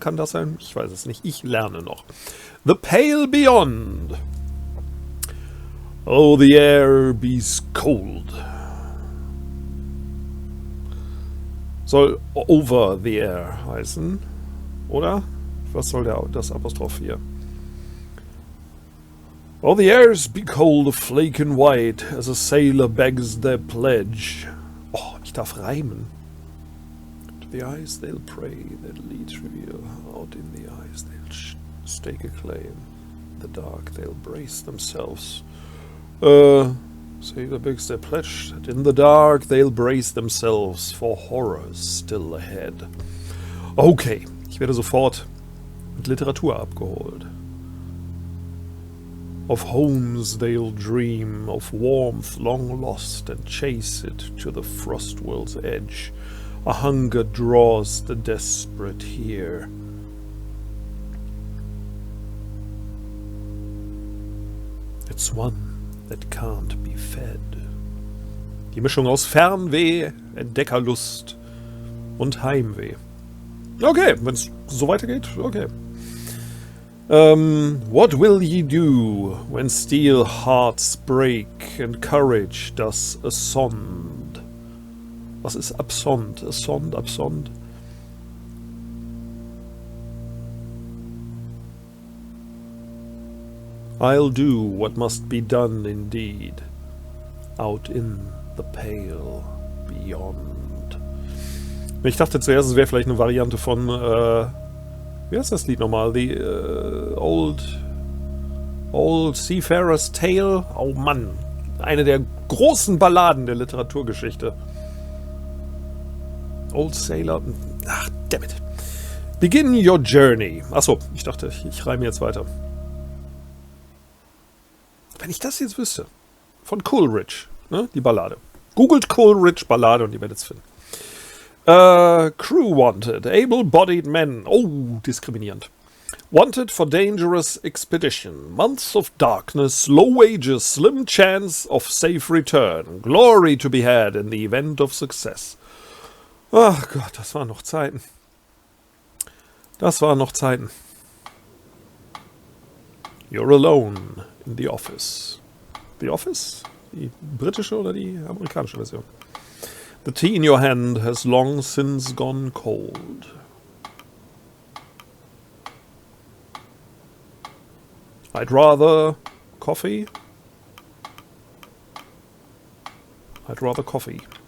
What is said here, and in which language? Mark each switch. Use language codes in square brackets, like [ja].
[de] Kann das sein? Ich weiß es nicht. Ich lerne noch. The Pale Beyond. [en] Oh, the air be's cold. [de] Soll [en] over the air [de] heißen, oder? Was soll das Apostroph hier? [en] Oh, the airs be cold, flake and white, as a sailor begs their pledge. [de] Oh, ich darf reimen. [en] To the eyes they'll pray, that leads reveal. Out in the eyes they'll stake a claim. In the dark they'll brace themselves. Sailor begs their pledge, that in the dark they'll brace themselves for horrors still ahead. [de] Okay, ich werde sofort mit Literatur abgeholt. [en] Of homes they'll dream, of warmth long lost, and chase it to the frost world's edge. A hunger draws the desperate here. It's one that can't be fed. [de] Die Mischung aus Fernweh, Entdeckerlust und Heimweh. Okay, wenn es so weitergeht, okay. [en] What will ye do when steel hearts break and courage does ascend? [de] Was ist absond? Absond? [en] I'll do what must be done indeed, out in the pale beyond. [de] Ich dachte zuerst, es wäre vielleicht eine Variante von, wie heißt das Lied nochmal? [en] The Old Seafarer's Tale. [de] Oh Mann, eine der großen Balladen der Literaturgeschichte. [en] Old Sailor, ach, dammit. Begin your journey. [de] Achso, ich dachte, ich reime jetzt weiter. Wenn ich das jetzt wüsste. Von Coleridge, ne? Die Ballade. Googelt Coleridge Ballade und ihr werdet es finden. [en] Crew wanted. Able-bodied men. [de] Oh, diskriminierend. [en] Wanted for dangerous expedition. Months of darkness, low wages, slim chance of safe return. Glory to be had in the event of success. [de] Ach Gott, das waren noch Zeiten. Das waren noch Zeiten. [en] You're alone in the office. The Office? [de] Die britische oder die amerikanische Version? [en] The tea in your hand has long since gone cold. I'd rather coffee. I'd rather coffee.